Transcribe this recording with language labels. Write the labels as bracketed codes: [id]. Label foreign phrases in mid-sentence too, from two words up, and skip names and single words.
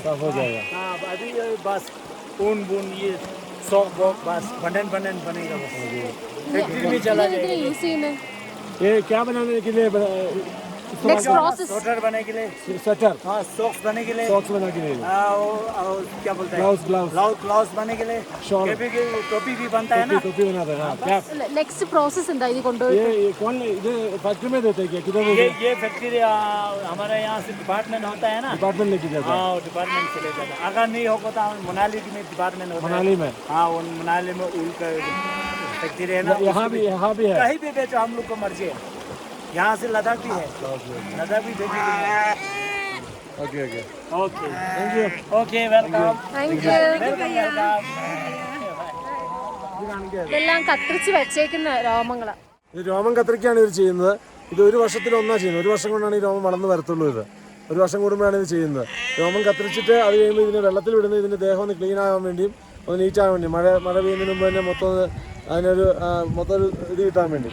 [hi] हाँ, अभी बस ऊन बून ये बस बंडन बनेगा, बस फैक्ट्री में चला जाएगा। ये क्या बनाने के लिए [en] next process [hi] स्वेटर बनने के लिए, स्वेटर, हाँ सॉक्स बनने के लिए, सॉक्स बना के लिए, क्या बोलते हैं, ग्लव्स, ग्लव्स बनने के लिए, शॉल, टोपी भी बनता है ना, टोपी बनाते हैं, हाँ, कैप। [en] next process [ml] എന്താ ഇത് കൊണ്ടുപോയി [hi] ये कौन ये फैक्ट्री में देते हैं क्या, किधर ये फैक्ट्री हमारे यहाँ से डिपार्टमेंट होता है ना, डिपार्टमेंट लेके जाते हैं? हाँ डिपार्टमेंट से ले जाता है। अगर नहीं होगा तो मनाली में डिपार्टमेंट होता है, मनाली में, हाँ वो मनाली में उल का फैक्ट्री है ना, यहाँ भी है। कहीं भी बेचो, हम लोग को मर्जी है। यहाँ से लद्दाख भी है, लद्दाख भी भेजी गई है। [en] okay okay, okay thank you. okay welcome thank you welcome welcome. [ml] ഇതെല്ലാം കത്തിരിച്ച് വെച്ചേക്കുന്ന രോമങ്ങളാണ്. ഇത് രോമം കത്തിരിക്കാണ് ഇത് ചെയ്യുന്നത്. ഇത് ഒരു വർഷത്തിലൊന്നാണ് ചെയ്യുന്നത്. ഒരു വർഷം കൊണ്ടാണ് ഈ രോമം വളർന്ന് വരത്തുള്ളൂ. ഇത് ഒരു വർഷം കൂടുമ്പോഴാണ് ഇത് ചെയ്യുന്നത്. രോമം കത്തിരിച്ചിട്ട് അത് കഴിയുമ്പോൾ ഇതിനെ വെള്ളത്തിൽ വിടുന്നത് ഇതിൻ്റെ ദേഹം ഒന്ന് ക്ലീൻ ആകാൻ വേണ്ടിയും ഒന്ന് നീറ്റാകാൻ വേണ്ടി, മഴ പെയ്യുന്നതിന് മുമ്പ് തന്നെ മൊത്തം മൊത്തം ഇത് കിട്ടാൻ വേണ്ടി.